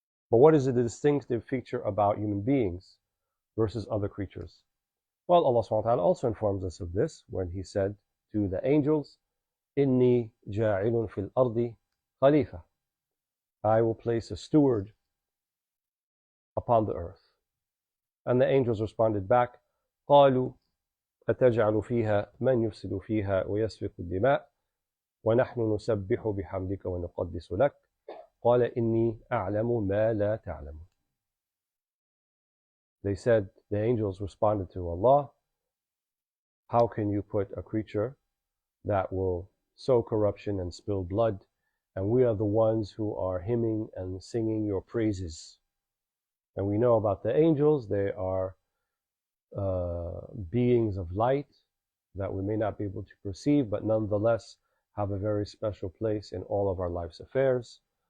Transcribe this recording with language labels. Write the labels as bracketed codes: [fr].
[en] But what is the distinctive feature about human beings versus other creatures? Well, Allah subhanahu wa ta'ala also informs us of this when He said to the angels, [ar] إِنِّي جَاعِلٌ فِي الْأَرْضِ خَلِيفَةً. [en] I will place a steward upon the earth. And the angels responded back, [ar] قالوا أتجعل فيها من يفسد فيها ويسفك الدماء ونحن نسبح بحمدك ونقدس لك قال إني أعلم ما لا تعلم. [en] They said, the angels responded to Allah, how can you put a creature that will sow corruption and spill blood, and we are the ones who are hymning and singing your praises. And we know about the angels, they are beings of light that we may not be able to perceive, but nonetheless have a very special place in all of our life's affairs.